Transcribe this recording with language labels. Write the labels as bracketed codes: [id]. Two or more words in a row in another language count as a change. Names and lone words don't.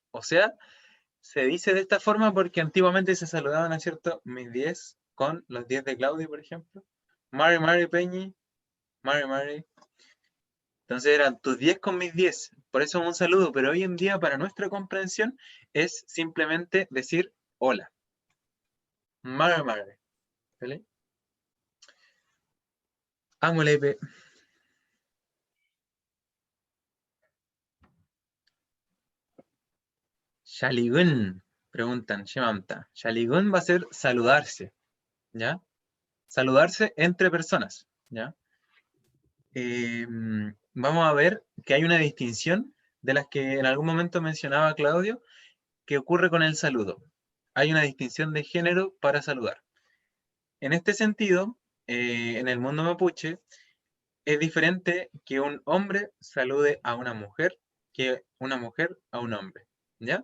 [es] O sea, se dice de esta forma porque antiguamente se saludaban, ¿no es cierto? Mis 10 con los 10 de Claudio, por ejemplo. [arn] Mari, Mari, Peñi, Mari, Mari. [es] Entonces eran tus 10 con mis 10. Por eso un saludo, pero hoy en día para nuestra comprensión es simplemente decir hola. [arn] Mari, Mari. ¿Vale? Amulepe. Shaligun, preguntan, Shemamta. [es] Shaligun va a ser saludarse, ¿ya? Saludarse entre personas, ¿ya? Vamos a ver que hay una distinción de las que en algún momento mencionaba Claudio, que ocurre con el saludo. Hay una distinción de género para saludar. En este sentido, en el mundo mapuche, es diferente que un hombre salude a una mujer que una mujer a un hombre, ¿ya?